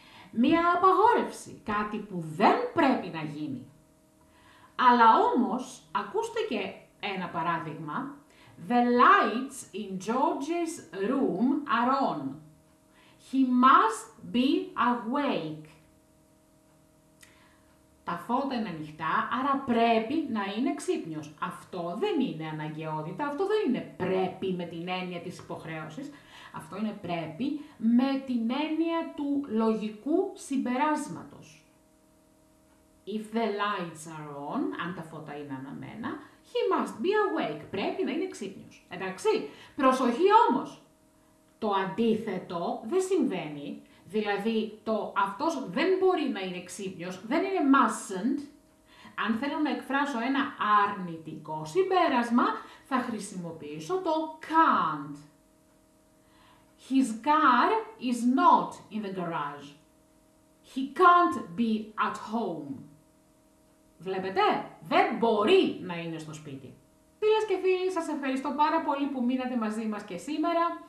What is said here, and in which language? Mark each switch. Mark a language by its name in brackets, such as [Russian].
[Greek] Μία απαγόρευση, κάτι που δεν πρέπει να γίνει. Αλλά όμως, ακούστε και ένα παράδειγμα. [English] The lights in George's room are on. He must be awake. [Greek] φώτα είναι ανοιχτά, άρα πρέπει να είναι ξύπνιος. Αυτό δεν είναι αναγκαιότητα, αυτό δεν είναι πρέπει με την έννοια της υποχρέωσης. Αυτό είναι πρέπει με την έννοια του λογικού συμπεράσματος. [English] If the lights are on, [Greek] αν τα φώτα είναι αναμένα, [English] he must be awake. [Greek] Πρέπει να είναι ξύπνιος. Εντάξει, προσοχή όμως. Το αντίθετο δεν συμβαίνει. Δηλαδή, αυτός δεν μπορεί να είναι ξύπνιος, δεν είναι mustn't. Αν θέλω να εκφράσω ένα αρνητικό συμπέρασμα, θα χρησιμοποιήσω το can't. [English] His car is not in the garage. He can't be at home. [Greek] Βλέπετε, δεν μπορεί να είναι στο σπίτι. Φίλες και φίλοι, σας ευχαριστώ πάρα πολύ που μείνατε μαζί μας και σήμερα.